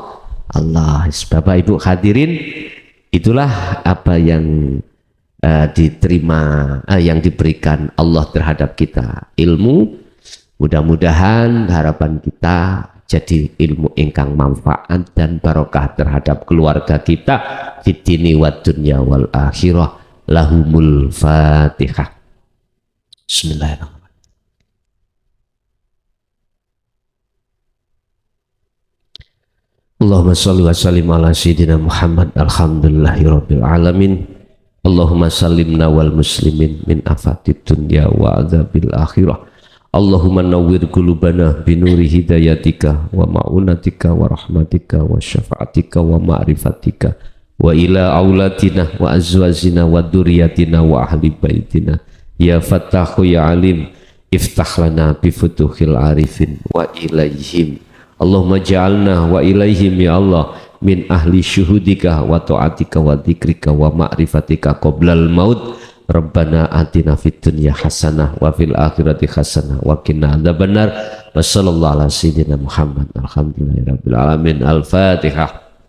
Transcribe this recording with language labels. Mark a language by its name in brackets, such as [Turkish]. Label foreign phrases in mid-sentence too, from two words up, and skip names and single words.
[Indonesian] Bapak Ibu hadirin, itulah apa yang yang diberikan Allah terhadap kita, ilmu. Mudah-mudahan harapan kita jadi ilmu [Javanese] ingkang manfaat [Indonesian] dan barokah terhadap keluarga kita [Arabic] في الدين والدنيا والآخرة. لهم الفاتحة. بسم الله الرحمن الرحيم. اللهم صل وسلم على سيدنا محمد. الحمد لله رب العالمين. اللهم سلمنا والمسلمين من آفات الدنيا وعذاب الآخرة. اللهم نور قلوبنا بنور هدايتك ومعونتك ورحمتك وشفاعتك ومعرفتك وإلى أولادنا وأزواجنا وذرياتنا وأهل بيتنا يا فتاح يا عليم افتح لنا بفتوح العارفين وإليهم. اللهم اجعلنا وإليهم يا الله من أهل شهودك وطاعتك وذكرك ومعرفتك قبل الموت. ربنا آتنا في الدنيا حسنة وفي الآخرة حسنة وقنا عذاب النار. وصلى الله على سيدنا محمد. الحمد لله رب العالمين. Al-Fatihah.